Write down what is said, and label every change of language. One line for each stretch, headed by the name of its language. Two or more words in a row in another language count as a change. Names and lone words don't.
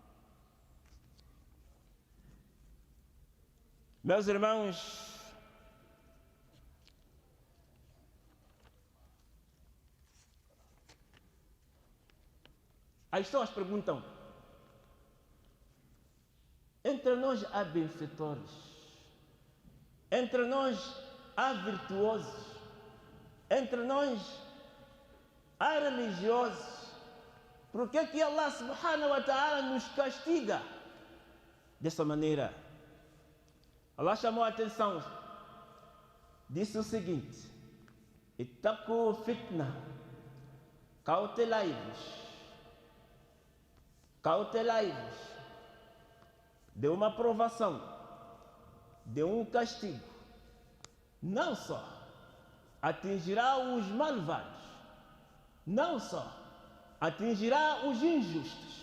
Portuguese: Meus irmãos, as pessoas perguntam: entre nós há benfeitores, entre nós há virtuosos, entre nós há religiosos, por que Allah
Arabic: سبحانه وتعالى
Portuguese: nos castiga dessa maneira? Allah chamou a atenção, disse o seguinte:
Arabic: اتقوا فتنة,
Portuguese: cautelai-vos de uma provação, de um castigo. Não só atingirá os malvados, não só atingirá os injustos.